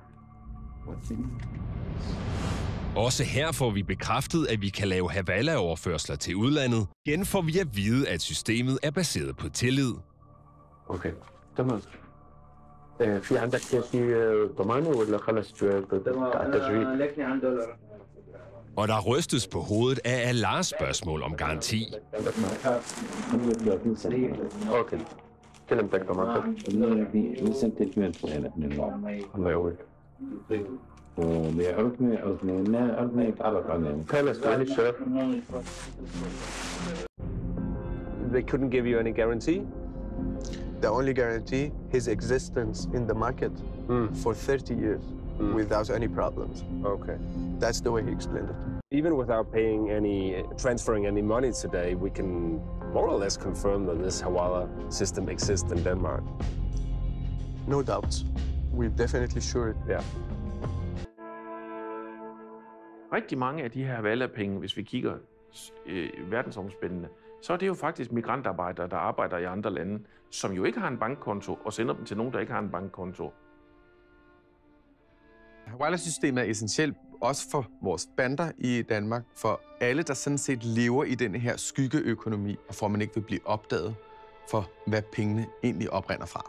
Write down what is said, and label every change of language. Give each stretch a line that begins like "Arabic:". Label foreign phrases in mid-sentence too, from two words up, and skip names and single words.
Danish: Også her får vi bekræftet, at vi kan lave Havala-overførsler til udlandet. Igen får vi at vide, at systemet er baseret på tillid.
Arabic: Okay, تمام. في عندك شيء ضمانه ولا خلص التجريب؟ لكن عن دولار.
Danish: Og der rystes på hovedet af Allahs spørgsmål om garanti.
Arabic: Okay. كلمتك ضمانتك؟ الله يقويك.
English: They couldn't give you any guarantee? The only guarantee, his existence in the market for 30 years without any problems. Okay. That's the way he explained it. Even without transferring any money today, we can more or less confirm that this Hawala system exists in Denmark. No doubts. We're definitely sure. Yeah.
Danish: Rigtig mange af de her Havala-penge, hvis vi kigger verdensomspændende, så er det jo faktisk migrantarbejdere, der arbejder i andre lande, som jo ikke har en bankkonto, og sender dem til nogen, der ikke har en bankkonto. Havala-systemet er essentielt også for vores bander i Danmark, for alle, der sådan set lever i denne her skyggeøkonomi, og for at man ikke vil blive opdaget for, hvad pengene egentlig oprinder fra.